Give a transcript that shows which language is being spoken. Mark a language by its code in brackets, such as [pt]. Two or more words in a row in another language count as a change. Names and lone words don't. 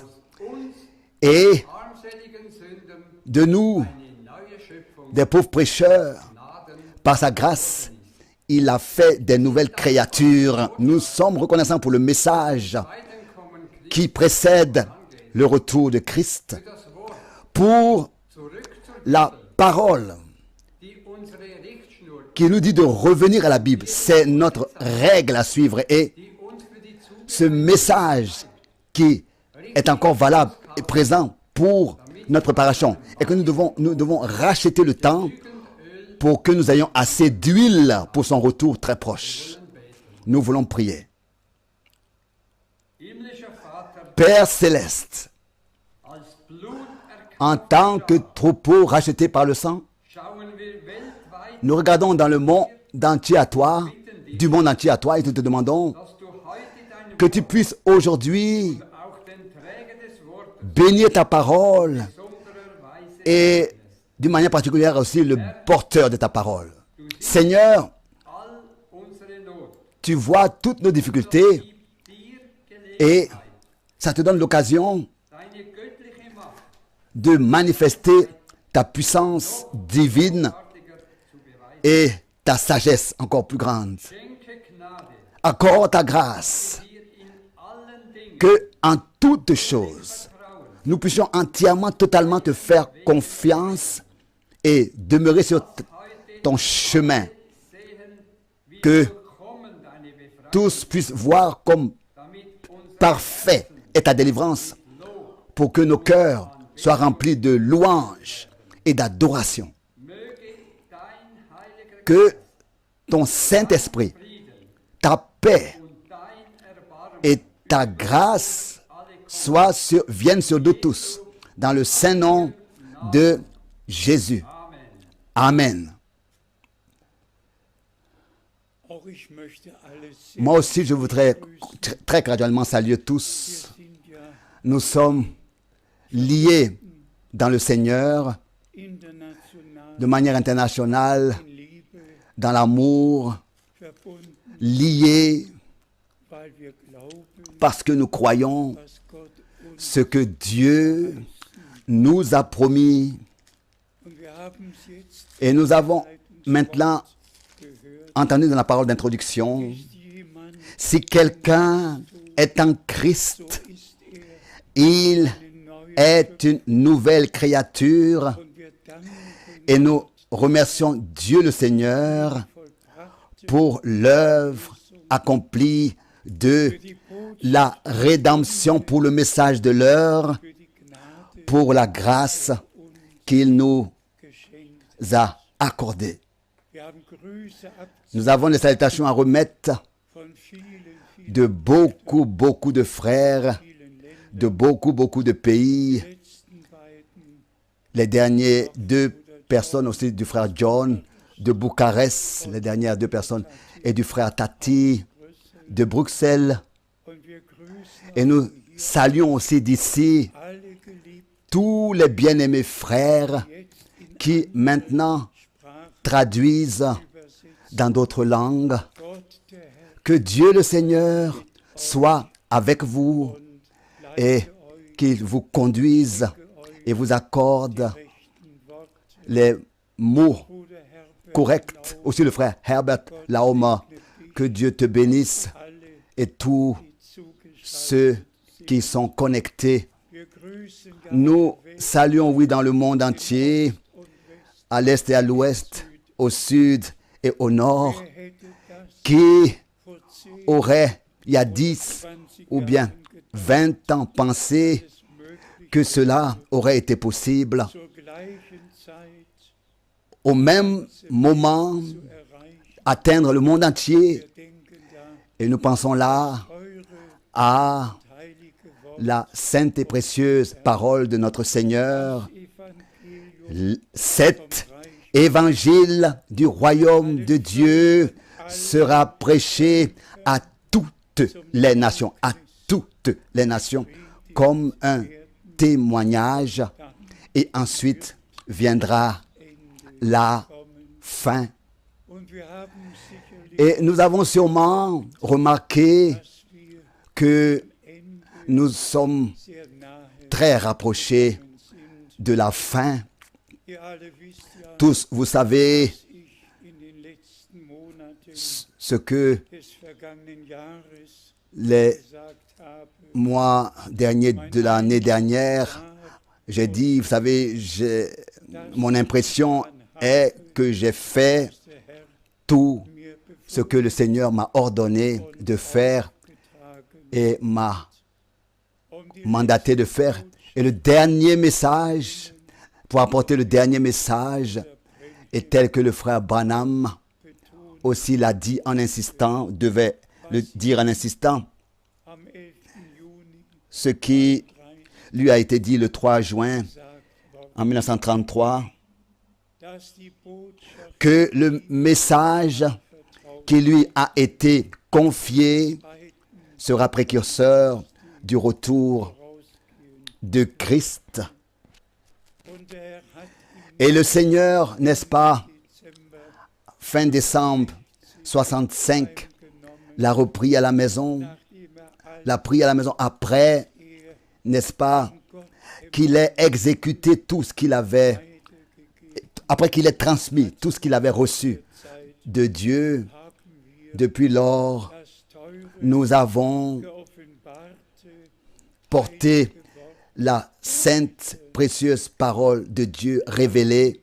[de] uns [fr] et [de] armseligen Sünden [fr] de nous, [de] eine neue Schöpfung [fr] des pauvres prêcheurs, [de] Gnaden [fr] par sa grâce, il a fait des nouvelles créatures. Nous sommes reconnaissants pour le message [de] Weiterkommen Christus [fr] qui précède le retour de Christ, [de] das Wort [fr] pour [de] zurück zur [fr] la parole [de] die unsere Richtschnur, [fr] qui nous dit de revenir à la Bible. C'est notre règle à suivre et [de] die uns für die Zukunft [fr] ce message qui est encore valable et présent pour notre préparation et que nous devons racheter le temps pour que nous ayons assez d'huile pour son retour très proche. Nous voulons prier. [de] himmlischer Vater [fr] Père céleste, [de] als Blut [fr] en tant que troupeau racheté par le sang, [de] schauen wir weltweit, [fr] nous regardons dans le monde entier à toi, du monde entier à toi, et nous te demandons [de] dass du heute dein [fr] que tu puisses aujourd'hui [de] auch den Träger des Wortes [fr] bénir ta parole [de] besonderer Weise [fr] et d'une manière particulière aussi le porteur de ta parole. Seigneur, [de] all unsere Not [fr] tu vois toutes nos difficultés [de] dir gelegt [fr] et ça te donne l'occasion [de] deine göttliche Macht [fr] de manifester ta puissance divine [de] artiger zu beweisen. [fr] et ta sagesse encore plus grande. [de] Schenke Gnade, [fr] Accorde ta grâce, [de] dir in allen Dingen [fr] que en toutes choses, [de] vertrauen, [fr] nous puissions entièrement, totalement te faire confiance et demeurer sur ton chemin, [de] sehen, wie [fr] que [de] vollkommen deine Befreiung, [fr] tous puissent voir comme [de] damit unser [fr] parfait est ta délivrance, pour que nos cœurs soient remplis de louanges et d'adoration. [de] möge dein heiliger [fr] Que ton Saint-Esprit, [de] Frieden [fr] ta paix [de] und dein Erbarmen [fr] et ta grâce viennent sur nous tous, dans le saint nom de Jésus. Amen. [de] Auch ich möchte alle sehr [fr] Moi aussi, je voudrais très graduellement saluer tous. [de] sind ja [fr] Nous sommes liés dans le Seigneur [de] international [fr] de manière internationale, [de] in Liebe [fr] dans l'amour, [de] verbunden, [fr] liés [de] weil wir glauben, [fr] parce que nous croyons [de] was Gott uns [fr] ce que Dieu nous a promis. [de] und wir haben es jetzt [fr] Et nous avons maintenant [de] gehört, [fr] entendu dans la parole d'introduction, [de] ist jemand, [fr] si quelqu'un est en Christ, [de] so ist [fr] il [de] eine neue [fr] est une nouvelle créature. [de] und wir danken [fr] Et nous remercions Dieu le Seigneur [de] vollbracht [fr] pour l'œuvre accomplie de [de] für die Botschaft, [fr] la rédemption, pour le message de l'heure, [de] für die Gnade [fr] pour la grâce qu'il nous [de] geschenkt. [fr] a accordée. [de] Wir haben Grüße ab [fr] Nous avons des salutations à remettre [de] von vielen [fr] de beaucoup de frères, [de] Ländern. [fr] de beaucoup de pays. [de] Letzten beiden [fr] Les derniers deux personnes aussi du frère John de Bucarest, les dernières deux personnes, et du frère Tati de Bruxelles. [de] und wir grüßen [fr] Et nous saluons aussi d'ici [de] alle geliebten [fr] tous les bien-aimés frères [de] jetzt in [fr] qui maintenant [de] Sprachen [fr] traduisent [de] übersetzt. [fr] dans d'autres langues. [de] Gott, der Herr, [fr] Que Dieu le Seigneur soit avec vous [de] und [fr] et [de] leite euch [fr] qu'il vous conduise et vous accorde [de] rechten Worte. [fr] les mots [de] Bruder Herbert, [fr] corrects. Aussi le frère Herbert Laoma, que Dieu te bénisse [de] alle, [fr] et tous [de] die zugeschaltet [fr] ceux [de] sind. [fr] qui sont connectés. [de] Wir grüßen ganz [fr] Nous [de] West [fr] saluons, oui, dans le monde entier, [de] und West. [fr] à l'est et à l'ouest, au sud et au nord, [de] Wer hätte das [fr] qui [de] vor 10, [fr] aurait, il y a 10 20 ou bien [de] Jahren gedacht, [fr] 20 ans, pensé [de] es möglich [fr] que cela aurait été possible [de] zur gleichen Zeit [fr] au même moment, [de] zu erreichen? [fr] atteindre le monde entier. [de] Wir denken da [fr] Et nous pensons là [de] eure [fr] à [de] heilige Wort, [fr] la sainte et précieuse parole de notre Seigneur, [de] Evangelium [fr] cet évangile du royaume de Dieu sera prêché à toutes les nations, comme un témoignage, et ensuite viendra la fin. [de] und wir haben sicherlich, [fr] Et nous avons sûrement remarqué [de] dass wir [fr] que [de] Ende [fr] nous sommes [de] sehr nahe [fr] très rapprochés [de] sind. [fr] de la fin. [de] Ihr alle wisst ja, [fr] Tous, vous savez [de] dass ich in den letzten Monaten [fr] ce que [de] des vergangenen Jahres [fr] les [de] gesagt habe. [fr] mois derniers de l'année dernière, j'ai dit, vous savez, mon impression est que j'ai fait [de] Der Herr [fr] tout [de] mir [fr] ce que le Seigneur m'a ordonné de faire [de] betragen. [fr] et m'a [de] Um die [fr] mandaté de faire. Et le dernier message, pour apporter le dernier message, est tel que le frère Branham aussi l'a dit en insistant, devait le dire en insistant, [de] am 11. Juni [fr] ce qui lui a été dit le 3 juin [de] gesagt worden, [fr] en 1933, [de] dass die Botschaft [fr] que le message qui lui a été confié sera précurseur du retour de Christ. [de] und der Herr hat [fr] Et le Seigneur, n'est-ce pas, [de] im Dezember [fr] fin décembre 65, [de] genommen, [fr] l'a repris à la maison, nachdem er all l'a pris à la maison après n'est-ce pas, qu'il ait exécuté tout ce qu'il avait, après qu'il ait transmis tout ce qu'il avait reçu de Dieu. Depuis lors, nous avons porté la sainte, précieuse parole de Dieu révélée.